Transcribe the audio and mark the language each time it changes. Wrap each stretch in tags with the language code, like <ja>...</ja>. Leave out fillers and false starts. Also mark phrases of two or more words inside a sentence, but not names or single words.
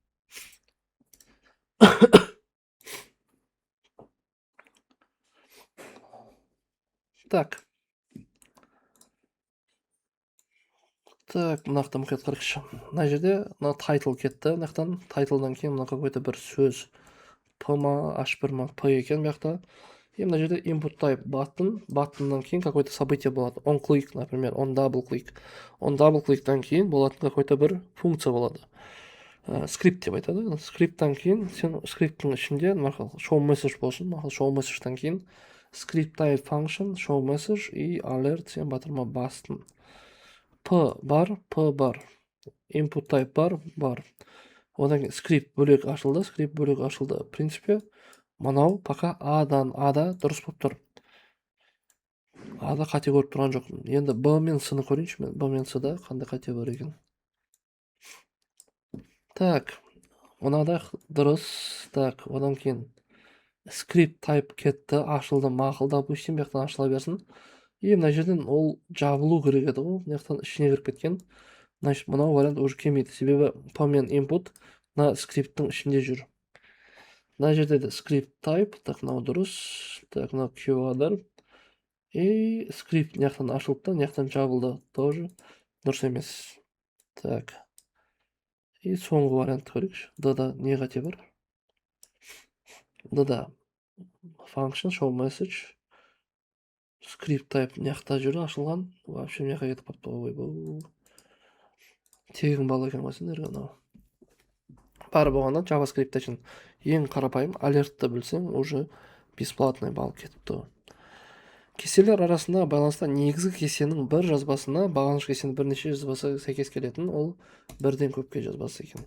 <ru>Так.</ru> <kk>Так, мынақта мұқият қарайықшы. Мына жерде мына title кетті. Мынақтан title'дан кейін мына какой-то бір сөз P ма, H1 ма, P екен мынақта. И мына жерде</kk> <en>input type button,</en> <kk>buttonнан кейін какой-то событие болады.</kk> <en>On click, например, on double click. On double click'тан</en> <kk>кейін болатын какой-то бір функция болады. Скрипт деп айтады. Скрипттан кейін сен скрипттің ішінде</kk> <en>show message</en> <kk>болсын.</kk> <en>Show message'тан кейін script type function, show message и alert</en> <kk>сен батырма бастың. P бар.</kk> <en>Input type</en> <kk>бар. Одан кейін скрипт бөлек ашылды.</kk> <ru>В принципе,</ru> <kk>мынау пока Ада дұрыс болып тұр. Ада қате көріп тұрған жоқпын. Енді Б мен С-ны көрейінші мен. Б мен С-да қандай қате бар екен. Так, мынада дұрыс. Так, одан кейін</kk> <en>script type</en> <kk>кетті, ашылды, мақыл, допустим, бияқтан ашыла берсін. И мына жерден ол жабылу керек еді ғой, мынаяқтан ішіне кіріп кеткен. Значит, мынау вариант уже келмейді. Себебі P мен input мына скрипттің ішінде жүр. Мына жерде де</kk> <en>script type,</en> <kk>так, мынау дұрыс. Так, мынау keyword. И скрипт мынаяқтан ашылды, мынаяқтан жабылды. Тоже дұрыс емес. Так. И соңғы вариант көрейікші. Да, не қате бар? Да.</kk> <en>Function, show message. Script type</en> <kk>мынаяқта жүр ашылған. Вообще мынаяққа кетіп қалыпты ғой. Тегін бал екен ғой сендерге мынау. Бар болғанда JavaScript үшін ең қарапайым алертті білсең,</kk> <ru>уже бесплатный</ru> <kk>бал кетіпті. Кеселер арасындағы байланыста негізгі кесенің бір жазбасына бағаныш кесенің бірнеше жазбасы сәйкес келетін, ол бірден көпке жазбасы екен.</kk>